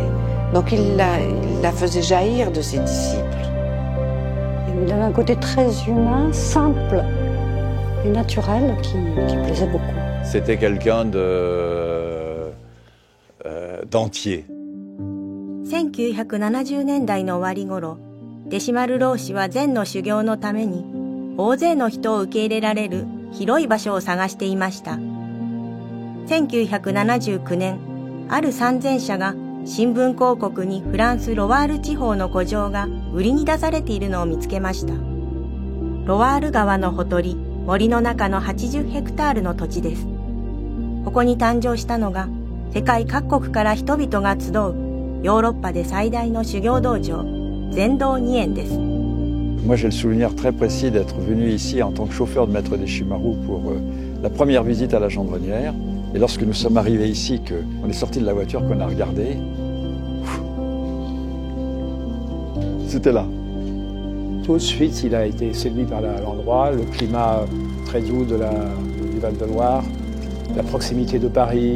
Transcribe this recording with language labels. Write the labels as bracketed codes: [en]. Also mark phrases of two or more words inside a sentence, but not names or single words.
[fr] Donc il la faisait jaillir de ses disciples. Il avait un côté très humain, simple et naturel qui plaisait beaucoup. c'était quelqu'un d'entier. [ja] 1970 年代の終わり頃、弟子丸老師は禅の修行のために大勢の人を受け入れられる広い場所を探していました。1979年、ある参禅者が新聞広告にフランス・ロワール地方の古城が売りに出されているのを見つけました。ロワール川のほとり、森の中の80ヘクタールの土地です。ここに誕生したのが世界各国から人々が集うヨーロッパで最大の修行道場、禅道二園です。 [fr] Moi, j'ai le souvenir très précis d'être venu ici en tant que chauffeur de Maître Deshimaru pour la première visite à la Gendronnière. Et lorsque nous sommes arrivés ici, qu'on est sorti de la voiture, qu'on a regardé, c'était là. Tout de suite, il a été séduit par l'endroit, le climat très doux du Val-de-Loire, la proximité de Paris.